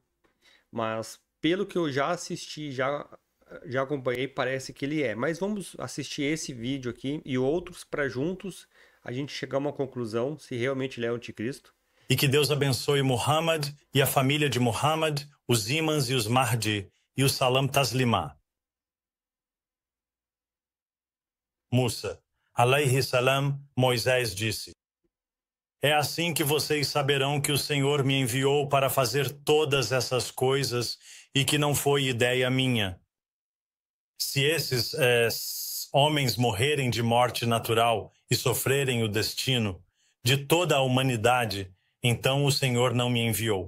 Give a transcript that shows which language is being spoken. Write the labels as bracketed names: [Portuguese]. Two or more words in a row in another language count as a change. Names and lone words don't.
[Portuguese] Mas pelo que eu já assisti, já acompanhei, parece que ele é. Mas vamos assistir esse vídeo aqui e outros para juntos a gente chegar a uma conclusão se realmente ele é o anticristo. E que Deus abençoe Muhammad e a família de Muhammad, os imãs e os Mahdi e o Salam Taslimá. [Arabic] موسى عليه السلام, [Portuguese] Moisés disse: é assim que vocês saberão que o Senhor me enviou para fazer todas essas coisas e que não foi ideia minha. Se esses homens morrerem de morte natural e sofrerem o destino de toda a humanidade, então o Senhor não me enviou.